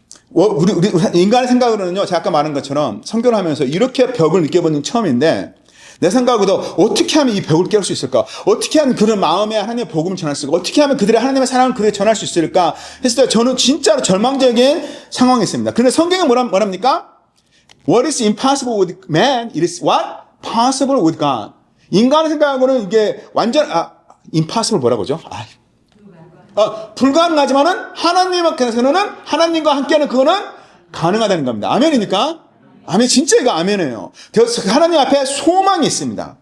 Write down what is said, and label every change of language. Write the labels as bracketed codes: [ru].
[ko] 우리 인간의 생각으로는요, 제가 아까 말한 것처럼 선교를 하면서 이렇게 벽을 느껴본 적 처음인데, 내 생각으로도 어떻게 하면 이 벽을 깨울 수 있을까? 어떻게 하면 그런 마음에 하나님의 복음을 전할 수 있을까? 어떻게 하면 그들의 하나님의 사랑을 그들에게 전할 수 있을까? 했을 때 저는 진짜로 절망적인 상황이 있습니다. 그런데 성경은 뭐랍니까? [en] What is impossible with man, it is what? Possible with God. [ko] 인간의 생각으로는 이게 완전, impossible 뭐라고 하죠? 불가능하지만은 하나님께서는 하나님과 함께하는 그거는 가능하다는 겁니다. 아멘입니까? 아멘. 진짜 이거 아멘이에요. 하나님 앞에 소망이 있습니다.